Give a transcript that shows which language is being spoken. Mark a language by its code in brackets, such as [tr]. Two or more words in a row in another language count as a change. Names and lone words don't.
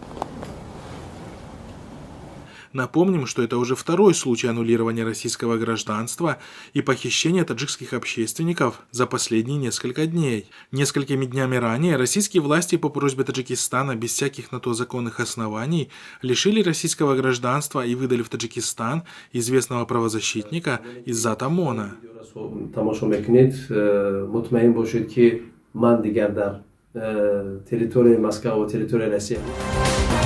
[ru] Напомним, что это уже второй случай аннулирования российского гражданства и похищения таджикских общественников за последние несколько дней. Несколькими днями ранее российские власти по просьбе Таджикистана без всяких на то законных оснований лишили российского гражданства и выдали в Таджикистан известного правозащитника Иззат Амона. [tg] من دیگر در تریتور مسکو و تریتور روسیه